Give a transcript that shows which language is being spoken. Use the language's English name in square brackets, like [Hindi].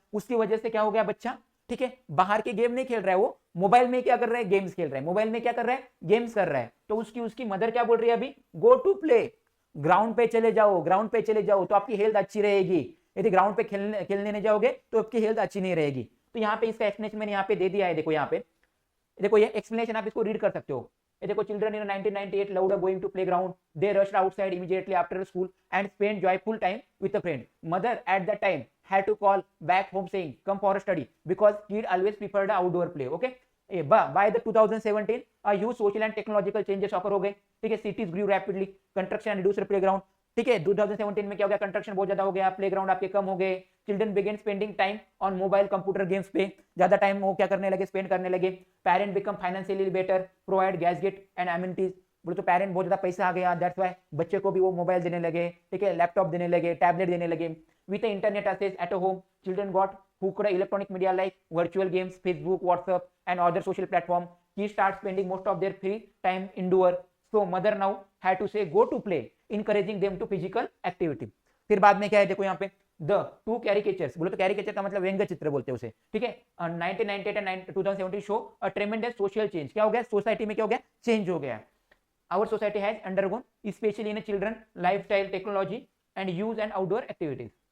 [Hindi] उसकी वजह से क्या हो गया, बच्चा ठीक है बाहर के गेम नहीं खेल रहा है, वो मोबाइल में क्या कर रहा है, गेम्स खेल रहा है। मोबाइल में क्या कर रहा है, गेम्स कर रहा है। तो उसकी मदर क्या बोल रही है अभी, गो टू प्ले, ग्राउंड पे चले जाओ, ग्राउंड पे चले जाओ, तो आपकी हेल्थ अच्छी रहेगी। यदि ग्राउंड पे खेलने नहीं जाओगे तो आपकी हेल्थ अच्छी नहीं रहेगी। तो यहाँ पे इसका एक्सप्लेनेशन मैंने यहाँ पे दे दिया है। देखो यहाँ पे, देखो ये एक्सप्लेनेशन आप इसको रीड कर सकते हो। ये देखो, [English] Children in 1998 loved going to playground, they rushed outside immediately after school and spent joyful time with a friend. Mother at that time had to call back home saying come for a study because kid always preferred outdoor play. Okay, by the 2017 a huge social and technological changes occur [Hindi] हो गए। [English] ठीक है, cities grew rapidly, construction and reduced playground। [Hindi] ठीक है, 2017 में क्या हो गया, कंस्ट्रक्शन बहुत ज्यादा हो गया, प्लेग्राउंड आपके कम हो गए। [English] children began spending time on mobile computer games [Hindi] पे, ज्यादा टाइम वो क्या करने लगे, स्पेंड करने लगे। [English] Parent become financially better, provide gadget and amenities. [Hindi] बोले तो पेरेंट बहुत ज्यादा पैसा आ गया, दैट्स व्हाई बच्चे को भी वो मोबाइल देने लगे। ठीक है, लैपटॉप देने लगे, टैबलेट देने लगे। [English] With internet access at home, children got hooked electronic media like virtual games, Facebook, WhatsApp and other social platform. Kids start spending most of their free time indoor. So mother now had to say go to play, encouraging them to physical activity. [Hindi] फिर बाद में क्या है, देखो यहाँ पे the two caricatures, बोलो तो कैरिकेचर का मतलब व्यंग्य चित्र बोलते हैं उसे। [English] ठीक है, 1998 and 2017 show a tremendous social change. [Hindi] क्या हो गया, सोसाइटी में क्या हो गया, [English] Change हो गया। Our society has undergone specially in children lifestyle, technology and use and outdoor activities.